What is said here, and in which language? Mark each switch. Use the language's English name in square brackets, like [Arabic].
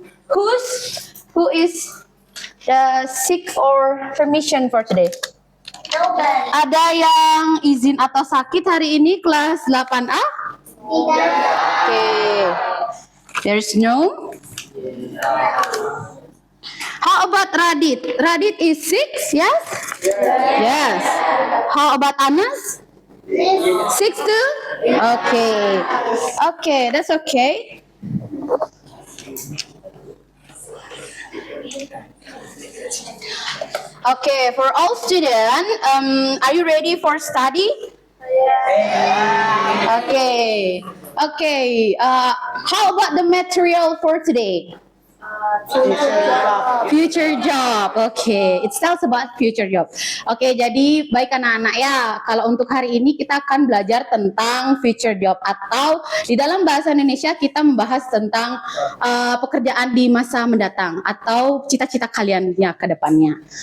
[English] Who is sick or permission for today? Nobody. [Indonesian] Ada yang izin atau sakit hari ini kelas 8A? [English] Okay. There's no. How about Radit? Radit is 6, yes? Yes. How about Anas? 6 too? Okay. Okay, that's okay. Okay, for all students, are you ready for study? Okay. Okay. How about the material for today? Future job. Okay, it tells about future job. [Indonesian] Oke, jadi baik anak-anak ya. Kalau untuk hari ini kita akan belajar tentang future job atau di dalam bahasa Indonesia kita membahas tentang pekerjaan di masa mendatang atau cita-cita kalian ya ke depannya.